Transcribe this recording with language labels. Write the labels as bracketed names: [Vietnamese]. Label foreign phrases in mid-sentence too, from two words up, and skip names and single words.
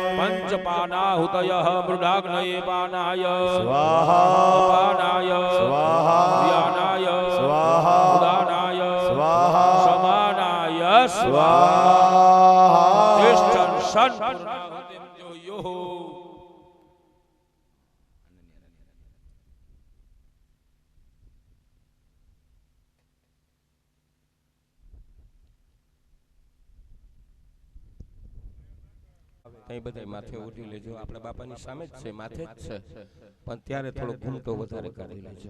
[Sanskrit] पंचपानाहुतयः मृडाग्नये पानाय स्वाहा. पानाय स्वाहा. व्यानाय स्वाहा. उदानाय स्वाहा. समानाय स्वाहा. तिष्ठन् सन् पूर्णाहुतिं जोयुः. [Gujarati] તઈ બધાય માથે ઉઠી લેજો. આપણા બાપાની સામે જ છે, માથે જ છે, પણ ત્યારે થોડો ઘૂમટો વધારે કાઢી લેજો.